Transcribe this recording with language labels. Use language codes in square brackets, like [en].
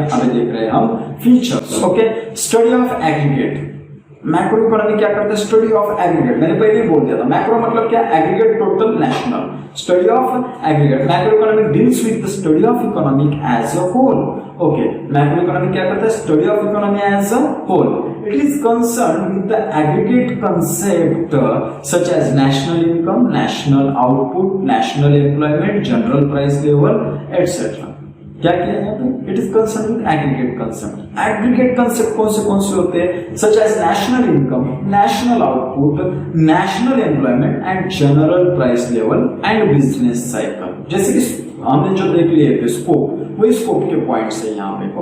[hi] अभी देख रहे हैं हम features. Okay, [en] Study of aggregate. [hi] Macro economy क्या करता है, [en] Study of aggregate. [hi] मैंने पहले ही बोल दिया था, मैक्रो मतलब क्या, aggregate, total, national. [en] Study of aggregate, macro economic deals with the study of economic as a whole. [hi] Okay, macro economic क्या करता है, [en] Study of economy as a whole. It is concerned with the aggregate concept such as national income, national output, national employment, general price level, etc. [hi] क्या किया यहाँ पे, [en] It is concern with aggregate concept. Aggregate concept [hi] कौन से होते हैं, [en] Such as national income, national output, national employment and general price level and business cycle. [hi] जैसे कि हमने जो देख लिए थे स्कोप, वही स्कोप के पॉइंट्स है यहाँ पे।